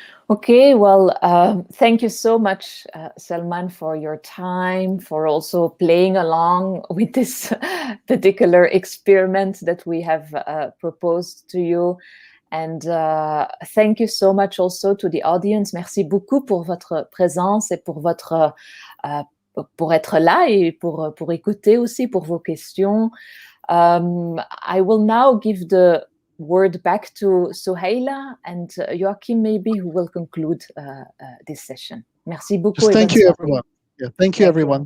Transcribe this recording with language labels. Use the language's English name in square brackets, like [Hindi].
[English] Okay, well, thank you so much, Salman, for your time, for also playing along with this particular experiment that we have proposed to you. And thank you so much also to the audience. [French] Merci beaucoup pour votre présence et pour votre pour être là et pour écouter aussi, pour vos questions. [English] I will now give the word back to Sohaila and Joachim, maybe, who will conclude this session. [French] Merci beaucoup. [English] Just thank you, everyone. Yeah, thank you, everyone.